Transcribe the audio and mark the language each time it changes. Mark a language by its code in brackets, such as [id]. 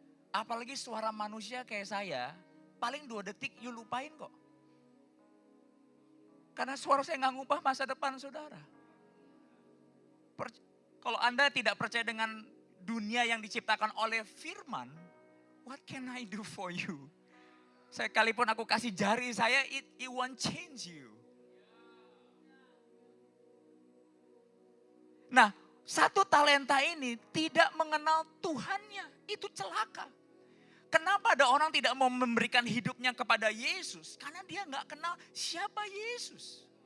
[id] Apalagi suara manusia kayak saya, paling 2 detik [en] you [id] lupain kok. Karena suara saya nggak ngubah masa depan saudara. Kalau Anda tidak percaya dengan dunia yang diciptakan oleh firman, [en] what can I do for you? [id] Sekalipun aku kasih jari saya, [en] it won't change you. [id] Nah, 1 talenta ini tidak mengenal Tuhannya, itu celaka. Kenapa ada orang tidak mau memberikan hidupnya kepada Yesus? Karena dia nggak kenal siapa Yesus.